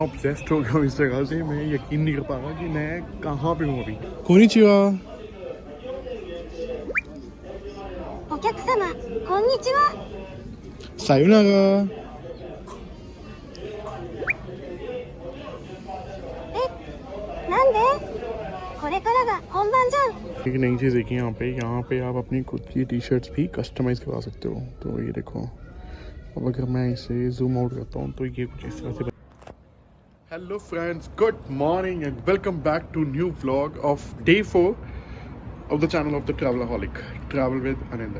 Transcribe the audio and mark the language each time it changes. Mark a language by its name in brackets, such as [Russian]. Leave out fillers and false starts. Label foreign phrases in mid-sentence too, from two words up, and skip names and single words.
[Hindi] ऑब्सेस्ड हो गया हूँ इस जगह से। मैं यकीन नहीं कर पा रहा कि मैं कहाँ पे हूँ अभी। कोनिचिवा। [Japanese] お客様、こんにちは。 सायोनारा। なんでこれからが本番じゃん。 [Hindi] एक नई चीज़ देखी यहाँ पे आप अपनी खुद की टी शर्ट्स भी कस्टमाइज करवा सकते हो। तो ये देखो, अब अगर मैं इसे [English] zoom out [Hindi] करता हूँ तो ये कुछ इस तरह से। [English] hello friends, good morning and welcome back to new vlog of day 4 of the channel of the Travelholic, travel with अनिंदर।